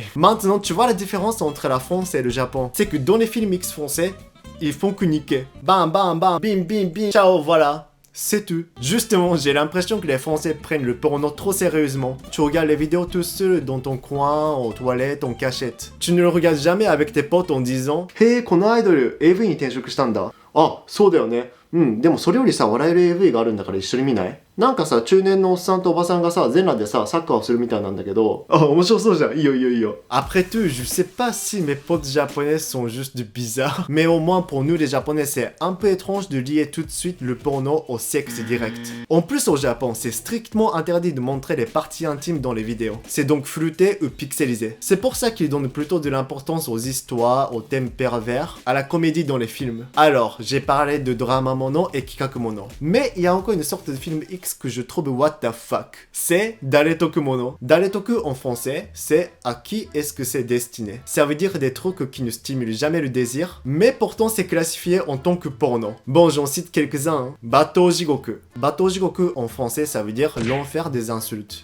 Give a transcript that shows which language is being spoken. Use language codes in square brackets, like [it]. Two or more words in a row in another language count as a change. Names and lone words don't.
[fr] Maintenant, tu vois la différence entre la France et le Japon. C'est que dans les films X français, ils font que niquer. Bam, bam, bam, bim, bim, bim, ciao, voilà. C'est tout. Justement, j'ai l'impression que les Français prennent le porno trop sérieusement. Tu regardes les vidéos tout seul dans ton coin, aux toilettes, en cachette. [ja] Tu ne le regardes jamais avec tes potes en disant « Hey, このアイドル AV に転職したんだ。あ、そうだよね。でもそれよりさ、笑える AV があるんだから一緒に見ない？なんかさ、中年のおっさんとおばさんがさ、全裸でさ、サッカーをするみたいなんだけど。あ、面白そうじゃん。いいよいいよいいよ。 [fr] Après tout, je sais pas si mes potes japonais sont juste bizarres, mais au moins pour nous les japonais, c'est un peu étrange de lier tout de suite le porno au sexe direct. En plus au Japon, c'est strictement interdit de montrer les parties intimes dans les vidéos. C'est donc flouté ou pixelisé. C'est pour ça qu'ils donnent plutôt de l'importance aux histoires, aux thèmes pervers, à la comédie dans les films. Alors, j'ai parlé de Dorama Mono et Kikakumono. Mais il y a encore une sorte de film X que je trouve [en] what the fuck. [fr] C'est Daretoku Mono. Daretoku en français, c'est à qui est-ce que c'est destiné. Ça veut dire des trucs qui ne stimulent jamais le désir, mais pourtant c'est classifié en tant que porno. Bon, j'en cite quelques-uns. Hein. Bato Jigoku. Bato Jigoku en français, ça veut dire l'enfer des insultes.